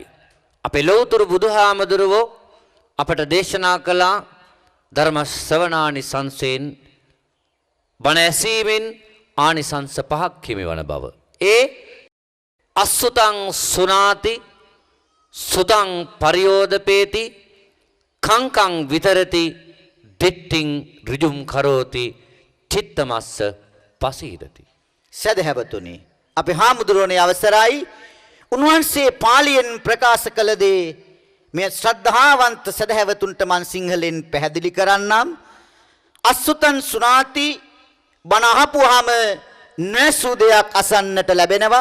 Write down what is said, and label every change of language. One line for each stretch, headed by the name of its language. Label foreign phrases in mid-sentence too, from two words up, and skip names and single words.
Sinhala: අපේ ලෞතර බුදුහාමුදුරුවෝ අපට දේශනා කළා ධර්ම ශ්‍රවණානිසංසයෙන් බණ ඇසීමෙන් ආනිසංස 5ක් හිමිවන බව.
Pali: ඒ අසුතං සුනාති සුතං පරියෝදපේති කංකං විතරති දිට්ඨින් ඍජුම් කරෝති චිත්තමස්ස පසීදති.
Sinhala: සදහැවතුනි අපේ හාමුදුරුවනේ අවසරයි උන්වහන්සේ පාලියෙන් ප්‍රකාශ කළ දේ මේ ශ්‍රද්ධාවන්ත සදහැවතුන්ට මන් සිංහලෙන් පැහැදිලි කරන්නම්.
Pali: අසුතං සුනාති
Sinhala: බණ අහපුවාම නැසු දෙයක් අසන්නට ලැබෙනවා.